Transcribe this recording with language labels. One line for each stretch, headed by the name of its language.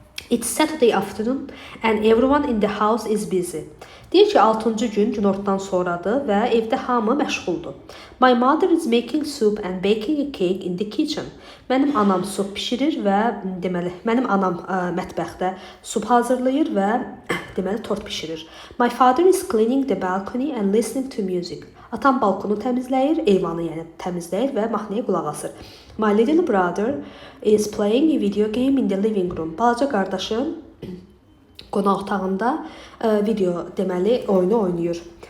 English: It's Saturday afternoon and everyone in the house is busy.
Azerbaijani: Deyir ki, 6-cı gün günortadan sonradır və evdə hamı məşğuldur.
English: My mother is making soup and baking a cake in the kitchen.
Azerbaijani: Mənim anam sup bişirir və mənim anam mətbəxdə sup hazırlayır və deməli tort bişirir.
English: My father is cleaning the balcony and listening to music.
Azerbaijani: Atam balkonu təmizləyir, eyvanı yəni təmizləyir və mahnıya qulaq asır.
English: My little brother is playing a video game in the living room.
Azerbaijani: Balaca qardaşım qonaq otağında video deməli oyunu oynayır.